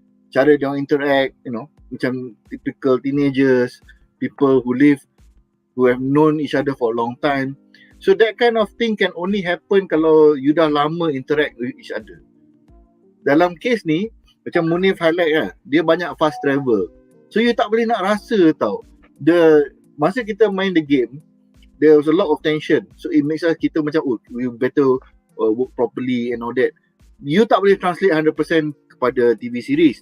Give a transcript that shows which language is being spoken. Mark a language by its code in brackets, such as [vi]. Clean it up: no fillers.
[ms] Cara dia interact, macam [en] typical teenagers, people who have known each other for a long time. So that kind of thing can only happen [ms] kalau you dah lama [en] interact with each other. [ms] Dalam case ni, macam Munif highlight lah, dia banyak fast travel. So you tak boleh nak rasa tau. [en] Masa kita main the game, there was a lot of tension. So it makes us [ms] kita macam, [en] we better work properly and all that. [ms] You tak boleh translate 100% kepada TV series.